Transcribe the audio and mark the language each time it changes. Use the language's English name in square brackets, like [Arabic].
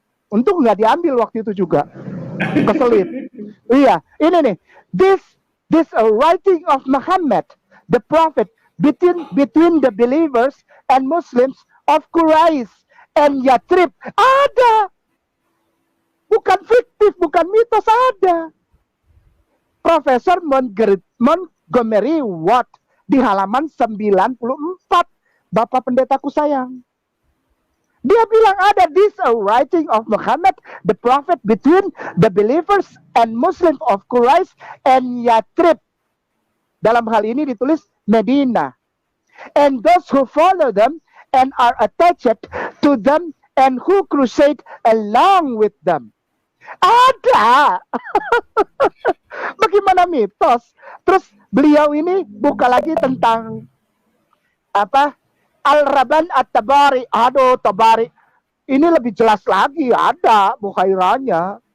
[Indonesian] Untung nggak diambil waktu itu juga. Keselip. Iya, ini nih. [English] This writing of Muhammad, the prophet, between the believers and Muslims of Quraish and Yathrib. [Indonesian] Ada. Bukan fiktif, bukan mitos, ada. Profesor Montgomery Watt di halaman 94. Bapak pendetaku sayang. Dia bilang ada [English] this writing of Muhammad, the prophet, between the believers and Muslims of Quraish and Yathrib. [Indonesian] Dalam hal ini ditulis Medina. [English] And those who follow them and are attached to them and who crusade along with them. [Indonesian] Ada. Bagaimana mitos? Terus beliau ini buka lagi tentang apa? Al-Raban At-Tabari. Aduh, Tabari. Ini lebih jelas lagi, ada Bukhairanya.